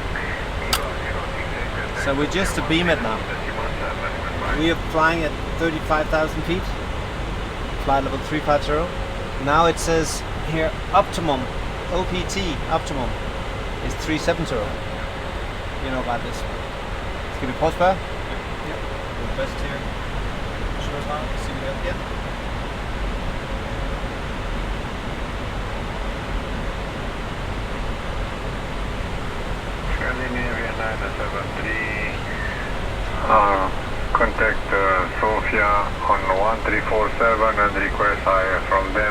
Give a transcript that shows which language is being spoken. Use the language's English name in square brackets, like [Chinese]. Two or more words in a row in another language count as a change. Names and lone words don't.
[English] So we just beam it now. We are flying at 35,000 feet, flight level 350. Now it says here optimum, OPT, optimum, is 370. You know about this. [Danish] Skal vi prøve at spørge? Ja. [English] The best here. Show us how. See me up here. Scandinavian 973. Contact Sofia on 1347 and request higher from them.